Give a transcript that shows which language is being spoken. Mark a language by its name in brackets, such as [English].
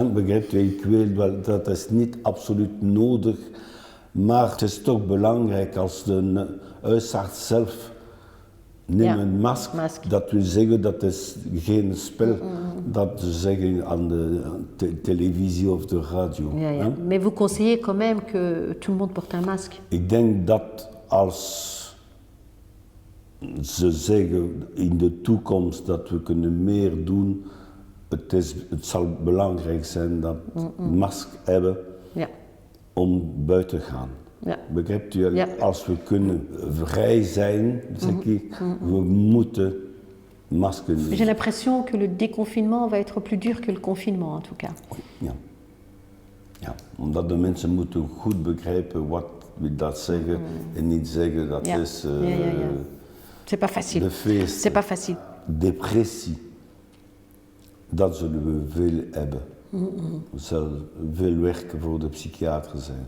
[Dutch] Begrijpt u, ik weet wel, dat is niet absoluut nodig. Maar het is toch belangrijk als de huisarts zelf neemt een masker. Dat wil zeggen dat is geen spel dat ze zeggen aan de televisie of de radio. [French] Mais vous conseillez quand même que tout le monde porte un masque? [Dutch] Ik denk dat als ze zeggen in de toekomst dat we kunnen meer doen, het zal belangrijk zijn dat we een masker hebben om buiten te gaan. Begrijpt u? Als we kunnen vrij zijn, zeg ik, we moeten masker nemen. [French] J'ai l'impression que le déconfinement va être plus dur que le confinement en tout cas. [Dutch] Ja, omdat de mensen moeten goed begrijpen wat we dat zeggen en niet zeggen dat is [French] C'est pas facile. [Dutch] de feest. [French] C'est pas facile. [Dutch] Depressie, dat zullen we veel hebben. Er zal veel werken voor de psychiater zijn.